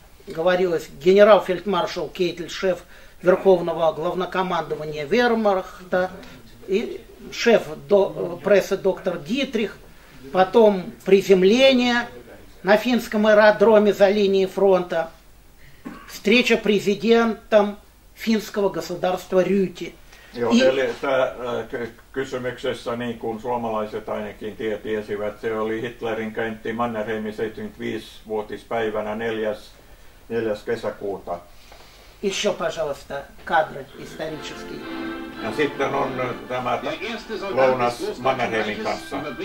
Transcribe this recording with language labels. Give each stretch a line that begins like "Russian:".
Russian: Говорилось, генерал-фельдмаршал Кейтель, шеф Верховного главнокомандования Вермахта, и шеф прессы доктор Дитрих, потом приземление на финском аэродроме за линией фронта, встреча президентом финского государства Рyti.
Finnish: Joo, eli kysymyksessä, niin kuin suomalaiset ainakin tiesivät, se oli Hitlerin käynti Mannerheimin 75-vuotispäivänä 4. kesäkuuta.
Russian: Еще, пожалуйста, кадры исторические.
Finnish: Ja sitten on tämä lounas Mannerheimin kanssa.